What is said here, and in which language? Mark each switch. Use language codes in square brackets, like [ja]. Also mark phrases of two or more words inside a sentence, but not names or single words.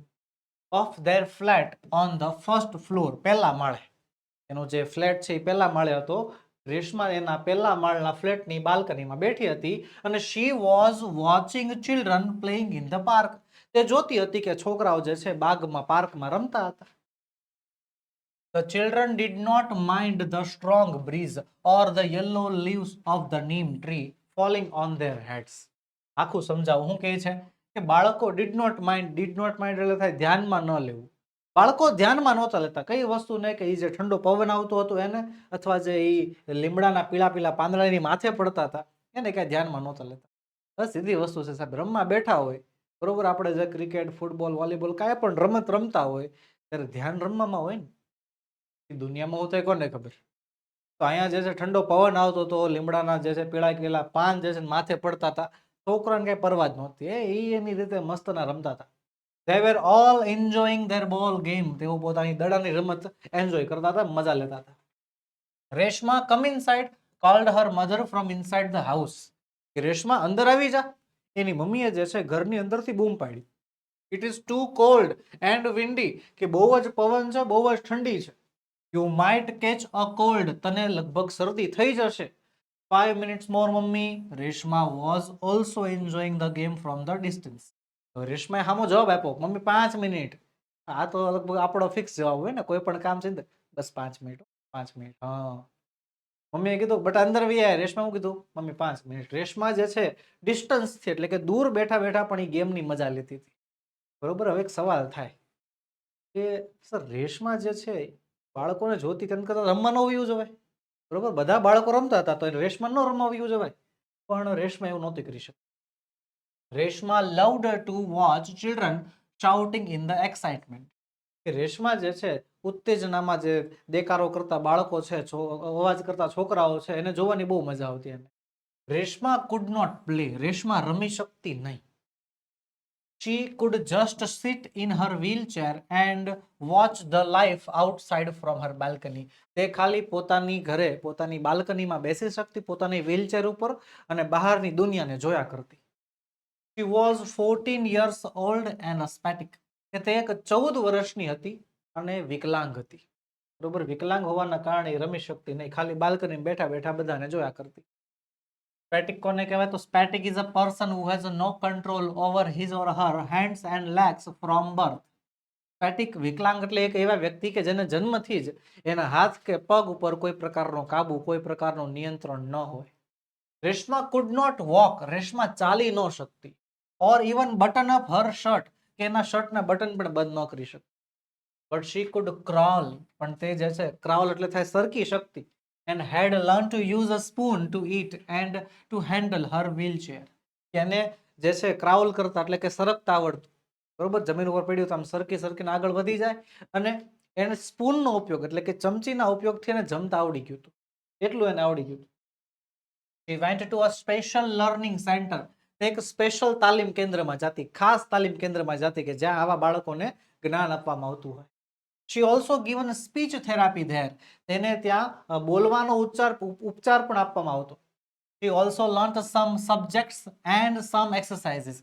[en] of their flat on the first floor, [gu] પહેલા માળે. એનો જે ફ્લેટ છે એ પહેલા માળે હતો. રેશમા એના પહેલા માળના ફ્લેટની બાલ્કનીમાં બેઠી હતી અને [en] she was watching children playing in the park. [gu] તે જોતી હતી કે છોકરાઓ જે છે બાગમાં, પાર્કમાં રમતા હતા. [en] The children did not mind the strong breeze or the yellow leaves of the neem tree falling on their heads. [gu] આખું સમજાવું શું કહે છે કે બાળકો [en] did not mind [gu] એટલે થાય ધ્યાનમાં ન લેવું. બાળકો ધ્યાનમાં નહોતા લેતા કઈ વસ્તુને, કે એ જે ઠંડો પવન આવતો હતો એને, અથવા જે એ લીમડાના પીળા પીળા પાંદડાની માથે પડતા હતા એને કઈ ધ્યાનમાં નહોતા લેતા. બસ સીધી વસ્તુ છે સાહેબ, રમવા બેઠા હોય બરોબર, આપણે જે ક્રિકેટ, ફૂટબોલ, વોલીબોલ કાંઈ પણ રમત રમતા હોય ત્યારે ધ્યાન રમવામાં હોય ને. દુનિયામાં હું તો કોને ખબર. તો અહીંયા જે છે ઠંડો પવન આવતો હતો, લીમડાના જે છે પીળા પીળા પાન જે છે માથે પડતા હતા, છોકરાને કઈ પરવા જ નહોતી. એની રીતે મસ્તના રમતા હતા. [en] They were all enjoying their ball game. [gu] તેઓ પોતાની દડાની રમત એન્જોય કરતા હતા, મજા લેતા હતા. [en] રેશમા come inside called her mother from inside the house. [gu] રેશમા અંદર આવી જા, એની મમ્મીએ જે છે ઘરની અંદરથી બૂમ પાડી. [en] It is too cold and windy. [gu] કે બહુ જ પવન છે, બહુ જ ઠંડી છે. [en] You might catch a cold. [gu] તને લગભગ શરદી થઈ જશે. [en] 5 minutes more મમ્મી. રેશમા was also enjoying the game from the distance. [gu] રેશમાએ સામો જવાબ આપ્યો, મમ્મી 5 મિનિટ. આ તો લગભગ આપણો ફિક્સ જવાબ હોય ને, કોઈ પણ કામ છે ને બસ 5 મિનિટ, 5 મિનિટ. હા, મમ્મીએ કીધું બટ અંદર વી આય. રેશમા શું કીધું? મમ્મી 5 મિનિટ. રેશમા જે છે ડિસ્ટન્સ થી એટલે કે દૂર બેઠા બેઠા પણ એ ગેમની મજા લેતી હતી. બરોબર. હવે એક સવાલ થાય કે સર રેશમા જે છે બાળકોને જોતી તેમ કરતા રમવા ન વયું જવાય? બરોબર, બધા બાળકો રમતા હતા તો રેશમા ન રમવા વયું જવાય? પણ રેશમા એવું નહોતી કરી શકતી. [en] રેશમા loved to watch children shouting in the excitement. [gu] કે રેશમા જે છે ઉત્તેજનામાં જે દેકારો કરતા બાળકો છે, અવાજ કરતા છોકરાઓ છે, એને જોવાની બહુ મજા આવતી એને. [en] રેશમા could not play. [gu] રેશમા રમી શકતી નહીં. [en] She could just sit in her wheelchair and watch the life outside from her balcony. [gu] તે ખાલી પોતાની ઘરે, પોતાની બાલ્કનીમાં બેસી શકતી, પોતાની વ્હીલચેર ઉપર, અને બહારની દુનિયાને જોયા કરતી. [en] She was 14 years old and asthmatic. [gu] કે તે એક 14 વર્ષની હતી અને વિકલાંગ હતી. બરોબર, વિકલાંગ હોવાના કારણે રમી શકતી નહીં, ખાલી બાલ્કનીમાં બેઠા બેઠા બધાને જોયા કરતી. [en] સ્પેટિક [gu] કોને કહેવાય? તો [en] spastic is a person who has no control over his or her hands and legs from birth. [gu] સ્પેટિક વિકલાંગ એટલે એક એવા વ્યક્તિ કે જેને જન્મથી જ એના હાથ કે પગ ઉપર કોઈ પ્રકારનો કાબુ, કોઈ પ્રકારનું નિયંત્રણ ન હોય. [en] રેશમા could not walk. [gu] રેશમા ચાલી ન શકતી. [en] or even button up her shirt. [gu] કે એના શર્ટના બટન પણ બંધ ન કરી શકતી. [en] but she could crawl. [gu] પણ તે જે છે ક્રાઉલ એટલે થાય સરકી શકતી. [en] and had learned to use a spoon to eat and to handle her wheelchair. [gu] એને જે છે ક્રાઉલ કરતા એટલે કે સરકતા આવડતું. બરોબર, જમીન ઉપર પડ્યું તો આમ સરકીને આગળ વધી જાય, અને એને સ્પૂનનો ઉપયોગ એટલે કે ચમચીના ઉપયોગથી એને જમતા આવડી ગયું હતું. એટલું એને આવડી ગયું. [en] She went to a special learning center. [gu] એક સ્પેશિયલ તાલીમ કેન્દ્રમાં જતી, ખાસ તાલીમ કેન્દ્રમાં જતી કે જ્યાં આવા બાળકોને જ્ઞાન આપવામાં આવતું હોય. [en] she also given speech therapy there. [gu] તેને ત્યાં બોલવાનો ઉપચાર પણ આપવામાં આવતો. [en] she also learnt some subjects and some exercises.